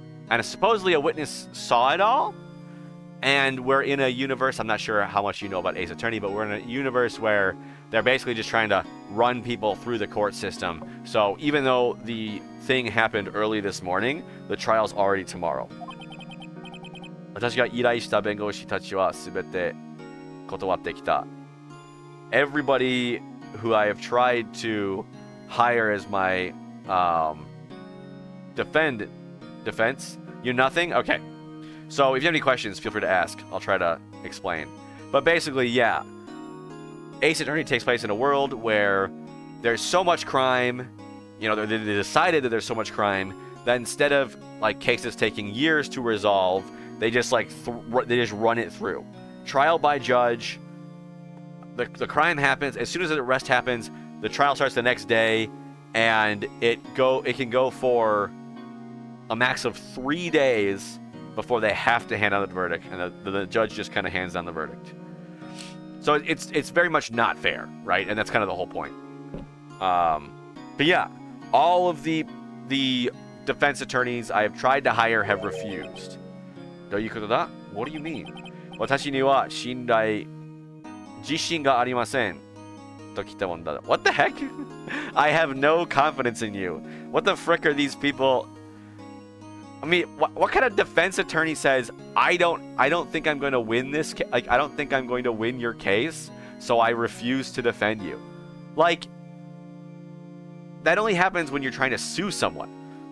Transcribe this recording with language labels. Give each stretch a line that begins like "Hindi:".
English: And supposedly a witness saw it all. And we're in a universe, I'm not sure how much you know about Ace Attorney, but we're in a universe where they're basically just trying to run people through the court system. So even though the thing happened early this morning, the trial's already tomorrow.
Japanese: 私が依頼した弁護士たちはすべて断ってきた.
English: Everybody who I have tried to hire as my defense, you nothing? Okay. So if you have any questions, feel free to ask. I'll try to explain. But basically, yeah. Ace Attorney takes place in a world where there's so much crime, you know, they decided that there's so much crime that instead of like cases taking years to resolve, they just like they just run it through. trial by judge. The crime happens. As soon as the arrest happens, the trial starts the next day, and it can go for a max of 3 days before they have to hand out the verdict, and the judge just kind of hands down the verdict. So it's very much not fair, right? And that's kind of the whole point. But yeah, all of the defense attorneys I have tried to hire have refused.
Japanese: どういうことだ?
English: What do you mean?
Japanese: 私には信頼自信がありませんと来たもんだ.
English: What the heck? I have no confidence in you. What the frick are these people? I mean, what kind of defense attorney says, I don't think I'm going to win this like I don't think I'm going to win your case, so I refuse to defend you. Like, that only happens when you're trying to sue someone.